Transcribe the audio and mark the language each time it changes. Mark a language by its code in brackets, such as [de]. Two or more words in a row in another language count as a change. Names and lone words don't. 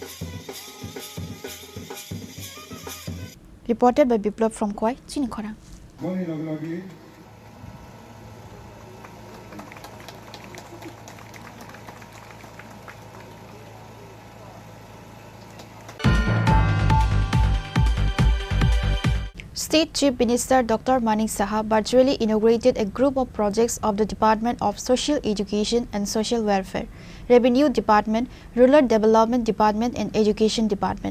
[en] Reported by Biplab from Kwai, Chini Khorang. State Chief Minister Dr. Manik Saha virtually inaugurated a group of projects of the Department of Social Education and Social Welfare, Revenue Department, Rural Development Department and Education Department.